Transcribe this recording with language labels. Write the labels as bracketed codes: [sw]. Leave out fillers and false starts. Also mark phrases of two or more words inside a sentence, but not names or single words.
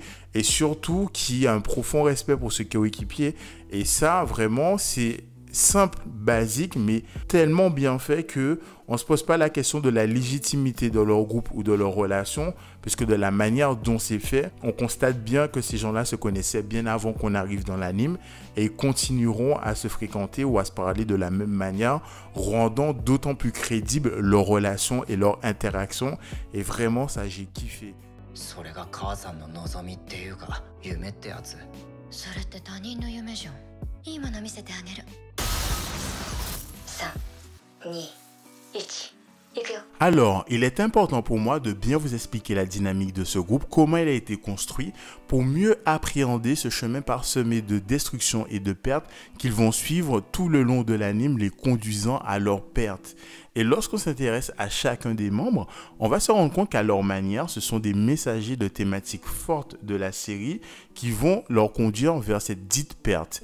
[fr] et surtout qui a un profond respect pour ses coéquipiers et ça vraiment c'est simple, basique, mais tellement bien fait que on ne se pose pas la question de la légitimité de leur groupe ou de leur relation, puisque de la manière dont c'est fait, on constate bien que ces gens-là se connaissaient bien avant qu'on arrive dans l'anime et ils continueront à se fréquenter ou à se parler de la même manière, rendant d'autant plus crédible leur relation et leur interaction. Et vraiment, ça, j'ai kiffé. [ja] それが母さんの望みっていうか夢ってやつ。それって他人の夢じゃん。いいもの見せてあげる。3、2、1、行くよ。 [fr] Alors, il est important pour moi de bien vous expliquer la dynamique de ce groupe, comment il a été construit, pour mieux appréhender ce chemin parsemé de destruction et de perte qu'ils vont suivre tout le long de l'anime, les conduisant à leur perte. Et lorsqu'on s'intéresse à chacun des membres, on va se rendre compte qu'à leur manière, ce sont des messagers de thématiques fortes de la série qui vont leur conduire vers cette dite perte.